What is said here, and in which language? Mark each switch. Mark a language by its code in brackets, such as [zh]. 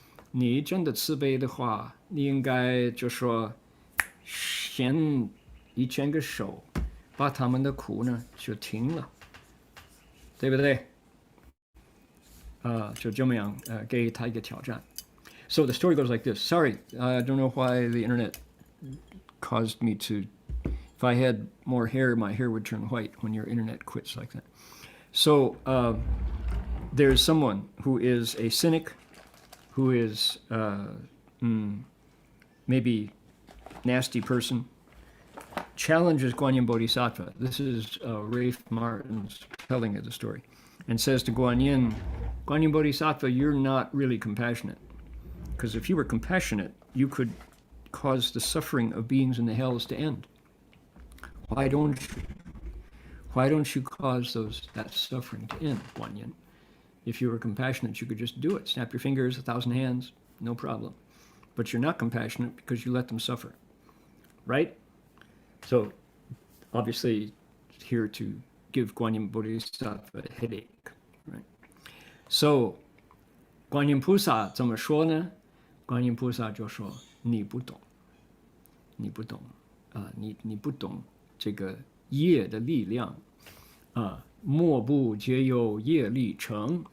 [zh] 你真的慈悲的话，你应该就说伸1000个手，把他们的苦呢就停了，对不对？就这么样给他一个挑战。 [en] So the story goes like this. Sorry, I don't know why the internet caused me to. If I had more hair, my hair would turn white when your internet quits like that. So there's someone who is a cynic, who is maybe nasty person, challenges Guanyin Bodhisattva. This is Rafe Martin's telling of the story, and says to Guanyin Bodhisattva, you're not really compassionate. Because if you were compassionate, you could cause the suffering of beings in the hells to end. Why don't you cause that suffering to end, Guanyin? If you were compassionate, you could just do it. Snap your fingers, 1,000 hands, no problem. But you're not compassionate because you let them suffer, right? So, obviously, here to give Guanyin Bodhisattva a headache, right? [zh] So, Guanyin 菩萨怎么说呢？观音菩萨就说：“你不懂你不懂这个业的力量莫不皆由业力成。